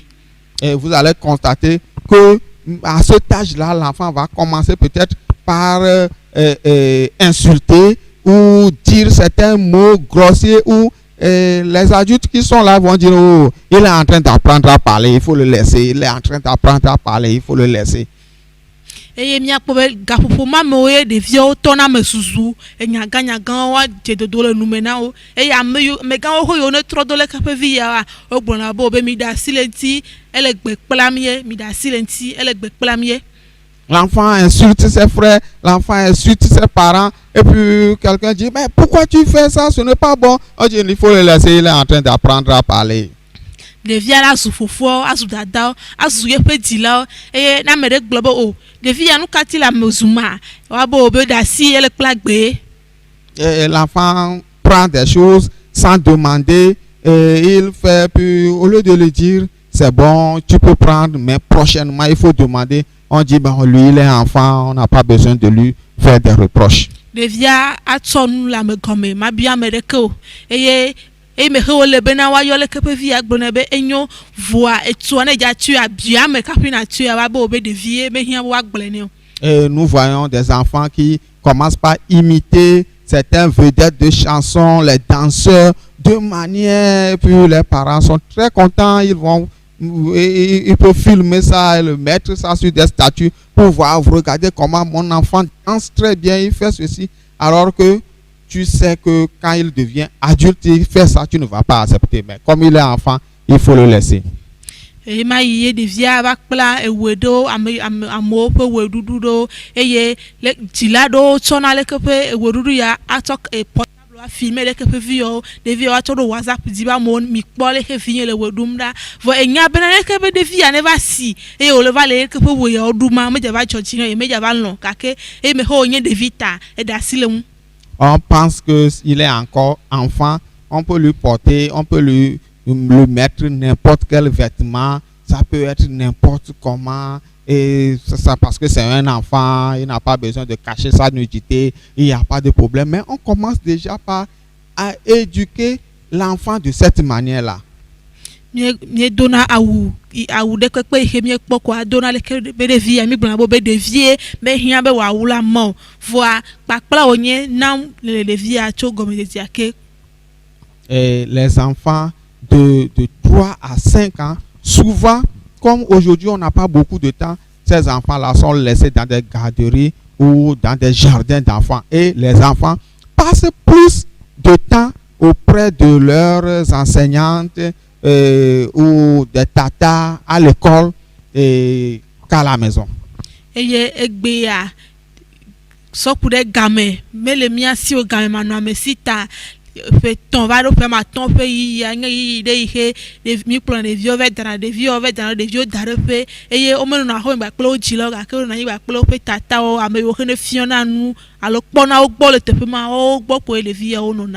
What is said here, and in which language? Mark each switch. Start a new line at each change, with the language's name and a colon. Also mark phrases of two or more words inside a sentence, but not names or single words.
French: Et vous allez constater que à cet âge-là, l'enfant va commencer peut-être par insulter ou dire certains mots grossiers ou les adultes qui sont là vont dire oh, il est en train d'apprendre à parler, il faut le laisser. Il est en train d'apprendre à parler, il faut le laisser.
Ewe: Eye miakpɔ be gaƒoƒo ma me wo ye ɖeviawo tɔna me susu enyaganyagan wa dzedodo le nume na wo eye amegãwo ho yiwo ne trɔ do le kaƒe vi ya wo gblɔna be wobe mi ɖe asi le ŋuti ele gbe kplam ye mi ɖe asi le ŋuti ele gbe kplam ye.
French: L'enfant insulte ses frères, l'enfant insulte ses parents et puis quelqu'un dit mais pourquoi tu fais ça, ce n'est pas bon. On dit il faut le laisser, il est en train d'apprendre à parler.
Ewe: ɖevia la zu fofoa azu dada azu yeƒe dzilawo eye ne ame ɖe gblɔ be o ɖevia nu kati le ame zuma woabe wo be ɖe asi ele kpla gbe.
French: L'enfant prend des choses sans demander et il fait, puis au lieu de lui dire c'est bon, tu peux prendre, mais prochainement il faut demander. On dit bon, lui il est enfant, on n'a pas besoin de lui faire des reproches.
Ewe: Ɖevia atsɔ nu le ame gɔme ma bia ame ɖeke o eye me he wole bena woayɔ leke ƒe via gblɔ ne be enyo voa etoa ne dza tue abia me kaƒi na tue woabe wo be ɖevie be hiã be woagblɔ ne o.
French: Et nous voyons des enfants qui commencent par imiter certaines vedettes de chansons, les danseurs, de manière, puis les parents sont très contents, ils peuvent filmer ça et le mettre ça sur des statues pour voir, regardez comment mon enfant danse très bien, il fait ceci, alors que tu sais que quand il devient adulte, il fait ça, tu ne vas pas accepter, mais comme il est enfant, il faut le laisser.
Ewe: Et ma yie devia va kpla ewedo amewo ƒe weɖuɖu ɖo eye le dzila ɖo tsɔna leke ƒe weɖuɖu ya atsɔ portable afilme leke ƒe viwo ɖeviwo atsɔ ɖo WhatsApp dzi be amewo mi kpɔ leke vi le weɖum ɖa vɔ enya bena leke ƒe ɖevia ne va si eye wòle va le leke ƒe weyawo ɖuma medza va dzɔ dzi ne medza va lɔ gake eye me he wònye ɖevi ta eɖe asi le ŋu.
French: On pense que il est encore enfant, on peut lui porter, on peut lui mettre n'importe quel vêtement, ça peut être n'importe comment, et ça parce que c'est un enfant, il n'a pas besoin de cacher sa nudité, il n'y a pas de problème. Mais on commence déjà par à éduquer l'enfant de cette manière-là.
Ewe: Mi dona awu ɖeke kpe ihe mi kpɔ ko adona leke be ɖevia mi gblɔna be ɖevie me hiã be wòawu la mɔ voa kpakpla wònye nam le ɖevia tso gɔmedzedzea ke.
French: Les enfants de 3 à 5 ans, souvent, comme aujourd'hui on n'a pas beaucoup de temps, ces enfants-là sont laissés dans des garderies ou dans des jardins d'enfants. Et les enfants passent plus de temps auprès de leurs enseignantes ou des tatas à l'école qu'à la maison.
Ewe: Eye egbea sɔku ɖe game mele mía si o game manɔamesita ƒe tɔn va ɖo ƒe matɔn ƒe yiyia nye yiyi ɖe ihe mi kplɔ ɖeviwo vɛ dana ɖeviwo da ɖe ƒe eye womenɔna xɔ gba kple wo dzilawo gake wonɔ anyi gba kple woƒe tatawo ame yiwo ke ne fiɔna nu alo kpɔna wo gbɔ le teƒe ma wo gbɔ koe ɖeviawo nɔna.